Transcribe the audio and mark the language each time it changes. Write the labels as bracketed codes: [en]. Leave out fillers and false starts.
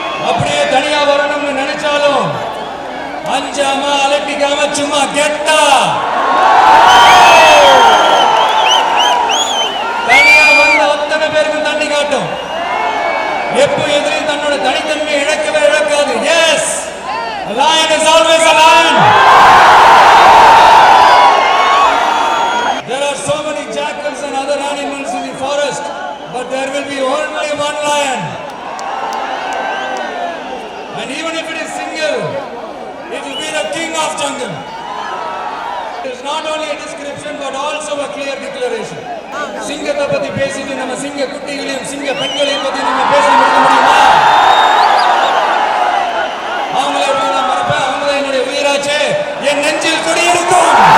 [ta] அப்படியே தனியா வரணும்னு நினைச்சாலும் அஞ்சாம அலட்டிக்காம சும்மா கெட்டா தனியா வந்து அத்தனை பேருக்கும் தண்ணி காட்டும். எப்போ எதிரையும் தன்னோட தனித்தன்மை இழக்கவே இழக்காது. [en] Yes, a lion is always a lion. There are so many jackals and other animals in the forest, but there will be only one lion. And even if it is single, it will be the king of jungle. It is not only a description but also a clear declaration. [ta] சிங்கத்தை பத்தி பேசிட்டு நம்ம சிங்க குட்டிகளையும் சிங்க பெண்களையும் பத்தி நம்ம பேச முடியுமா? அவங்கள எப்படி நான் மறப்பேன்? அவங்க தான் என்னுடைய உயிராச்சே, என் நெஞ்சில் குடியிருக்கும்.